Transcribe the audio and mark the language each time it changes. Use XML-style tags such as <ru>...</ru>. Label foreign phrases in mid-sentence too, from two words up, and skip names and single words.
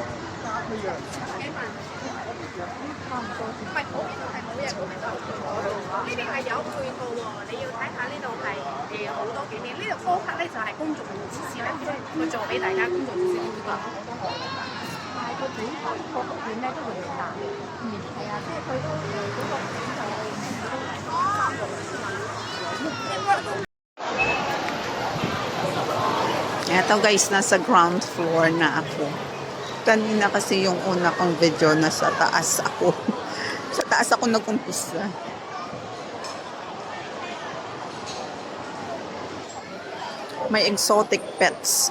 <yue>唔係嗰邊係冇嘢，嗰邊都有配套。呢邊係有配套喎，你要睇下呢度係好多景點。呢度高級咧就係公眾指示咧，佢做俾大家公眾指示呢個。但係個整體個福建咧都會大。係啊，即係佢都嗰個景就</yue> <tl>Eto guys, nasa ground floor na ako. Kanina kasi yung una kong video nasa taas ako. Sa taas ako nag-umpisa. May</tl> <en>exotic pets.</en>